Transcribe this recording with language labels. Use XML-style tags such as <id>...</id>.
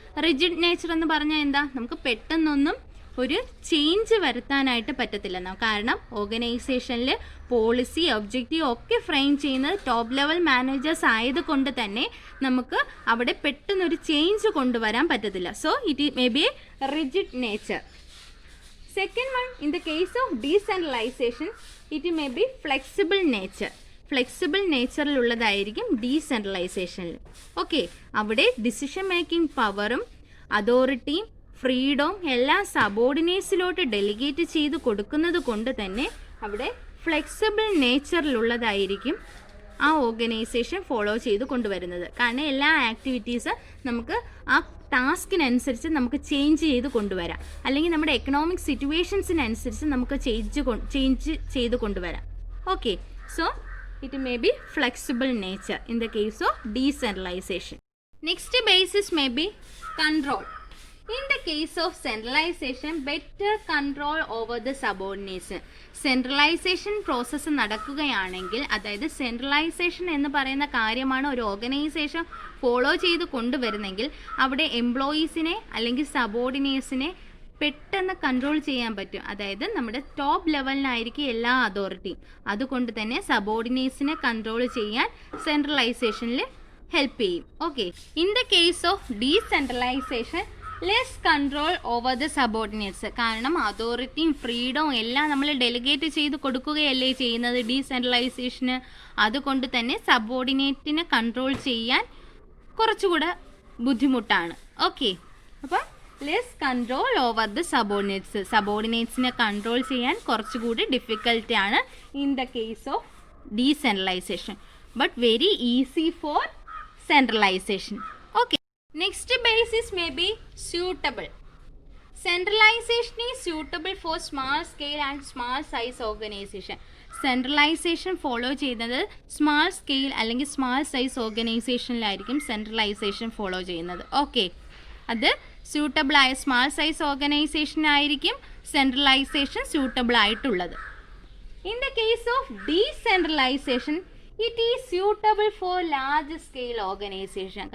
<ml>Rigid nature എന്ന് പറഞ്ഞാൽ നമുക്ക് പെട്ടെന്നൊന്നും ഒരു ചേഞ്ച് വരുത്താനായിട്ട് പറ്റത്തില്ല. കാരണം ഓർഗനൈസേഷനിൽ പോളിസി, ഒബ്ജക്റ്റീവ് ഒക്കെ ഫ്രെയിം ചെയ്യുന്നത് ടോപ്പ് ലെവൽ മാനേജേഴ്സ് ആയതുകൊണ്ട് തന്നെ നമുക്ക് അവിടെ പെട്ടെന്നൊരു ചേഞ്ച് കൊണ്ടുവരാൻ പറ്റത്തില്ല.</ml> <en>So it may be a rigid nature. Second one, in the case of decentralization, it may be flexible nature.</en> <ml>Flexible നേച്ചറിലുള്ളതായിരിക്കും ഡീസെൻട്രലൈസേഷനിൽ. Okay, അവിടെ ഡിസിഷൻ മേക്കിംഗ് പവറും അതോറിറ്റിയും ഫ്രീഡവും എല്ലാം സബോർഡിനേറ്റ്സിലോട്ട് ഡെലിഗേറ്റ് ചെയ്ത് കൊടുക്കുന്നത് കൊണ്ട് തന്നെ അവിടെ ഫ്ലെക്സിബിൾ നേച്ചറിലുള്ളതായിരിക്കും ആ ഓർഗനൈസേഷൻ ഫോളോ ചെയ്ത് കൊണ്ടുവരുന്നത്. കാരണം എല്ലാ ആക്ടിവിറ്റീസ് നമുക്ക് ആ ടാസ്കിനനുസരിച്ച് നമുക്ക് ചേഞ്ച് ചെയ്ത് കൊണ്ടുവരാം, അല്ലെങ്കിൽ നമ്മുടെ എക്കണോമിക് സിറ്റുവേഷൻസിനനുസരിച്ച് നമുക്ക് ചേഞ്ച് ചെയ്ത് കൊണ്ടുവരാം.</ml> <en>Okay, so it may be flexible nature in the case of decentralization. Next basis may be control. In the case of centralization, better control over the subordination.</en> <ml>Centralisation process നടക്കുകയാണെങ്കിൽ, അതായത് centralisation എന്ന് പറയുന്ന കാര്യമാണ് ഒരു organisation follow ചെയ്ത് കൊണ്ടുവരുന്നെങ്കിൽ അവിടെ എംപ്ലോയീസിനെ അല്ലെങ്കിൽ സബോർഡിനേറ്റ്സിനെ പെട്ടെന്ന് കൺട്രോൾ ചെയ്യാൻ പറ്റും. അതായത് നമ്മുടെ ടോപ്പ് ലെവലിനായിരിക്കും എല്ലാ അതോറിറ്റിയും. അതുകൊണ്ട് തന്നെ സബോർഡിനേറ്റ്സിനെ കൺട്രോൾ ചെയ്യാൻ സെൻട്രലൈസേഷനിൽ ഹെൽപ്പ് ചെയ്യും.</ml> <en>Okay, in the case of decentralization less control over the subordinates.</en> <ml>കാരണം അതോറിറ്റിയും ഫ്രീഡവും എല്ലാം നമ്മൾ ഡെലിഗേറ്റ് ചെയ്ത് കൊടുക്കുകയല്ലേ ചെയ്യുന്നത് ഡീസെൻട്രലൈസേഷന്. അതുകൊണ്ട് തന്നെ സബോർഡിനേറ്റിനെ കൺട്രോൾ ചെയ്യാൻ കുറച്ചുകൂടെ ബുദ്ധിമുട്ടാണ്.</ml> <en>Okay, അപ്പോൾ less control over the subordinates.</en> <ml>സബോർഡിനേറ്റ്സിനെ control ചെയ്യാൻ കുറച്ചുകൂടി ഡിഫിക്കൽട്ടാണ്</ml> <en>In the case of decentralization, but very easy for centralization. Okay, next basis may be suitable. Centralization is suitable for small scale and small size organization.</en> <ml>Centralisation follow ചെയ്യുന്നത് small scale അല്ലെങ്കിൽ small size ഓർഗനൈസേഷനിലായിരിക്കും centralisation follow ചെയ്യുന്നത്. Okay, അത് suitable ആയ small size ഓർഗനൈസേഷനായിരിക്കും centralisation suitable ആയിട്ടുള്ളത്.</ml> <en>In the case of decentralization it is suitable for large scale organization.</en>